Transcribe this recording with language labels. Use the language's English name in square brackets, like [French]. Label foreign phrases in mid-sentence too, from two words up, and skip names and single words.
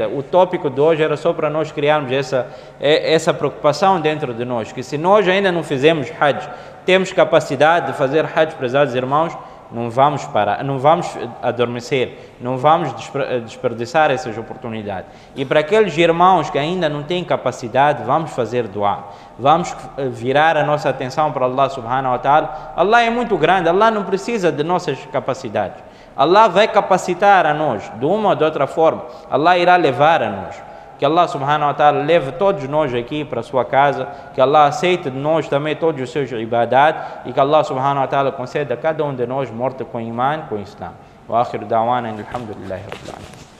[Portuguese] O tópico de hoje era só para nós criarmos essa preocupação dentro de nós, que se nós ainda não fizemos Hajj, temos capacidade de fazer Hajj, prezados irmãos, não vamos parar, não vamos adormecer, não vamos desperdiçar essas oportunidades. E para aqueles irmãos que ainda não têm capacidade, vamos fazer dua. Vamos virar a nossa atenção para [Arabic] الله سبحانه وتعالى. [Portuguese] Allah é muito grande, Allah não precisa de nossas capacidades. Allah vai capacitar a nós, de uma ou de outra forma. Allah irá levar a nós. Que [Arabic] الله سبحانه وتعالى [Portuguese] leve todos nós aqui para a sua casa, que Allah aceite de nós também todos os seus ibadat e que Allah subhanahu wa ta'ala conceda a cada um de nós morte com iman, com Islam. [Arabic] وآخر دعوانا الحمد لله رب العالمين.